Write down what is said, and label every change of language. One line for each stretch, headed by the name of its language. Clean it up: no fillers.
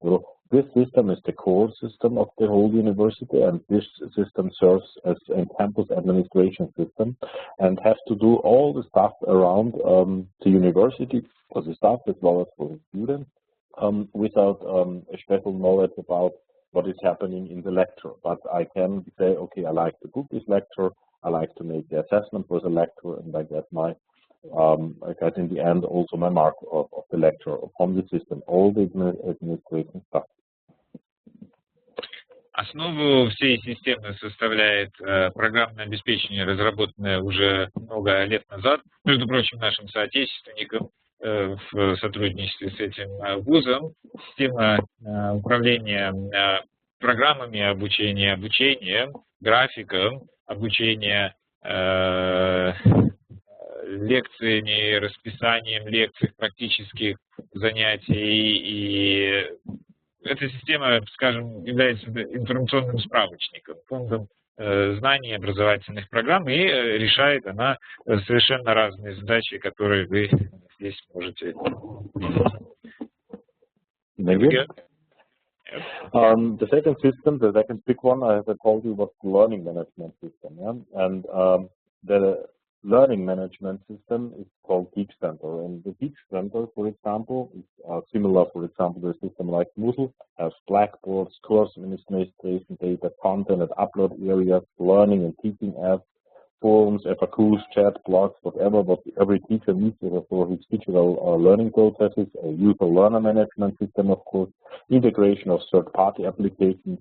English: So this system is the core system of the whole university, and this system serves as a campus administration system and has to do all the stuff around the university for the staff as well as for the students without a special knowledge about what is happening in the lecture. But I can say, okay, I like to book this lecture, I like to make the assessment for the lecture, and I get in the end also my mark of the lecture from the system, all the administration stuff.
Russian: Основу всей системы составляет программное обеспечение, разработанное уже много лет назад, между прочим, нашим соотечественникам в сотрудничестве с этим вузом. Система управления программами обучения, графиком, обучения лекциями, расписанием лекций, практических занятий. И эта система, скажем, является информационным справочником, фондом знаний образовательных программ, и решает она совершенно разные задачи, которые вы здесь можете видеть.
English: The second system, the second big one, as I told you, was the learning management system. Yeah? And the learning management system is called Teach Center. And the Teach Center, for example, is similar, for example, to a system like Moodle, has blackboards, course administration, data content and upload areas, learning and teaching apps, forums, FAQs, chat, blogs, whatever, what every teacher needs for his digital learning processes, a user learner management system, of course, integration of third-party applications.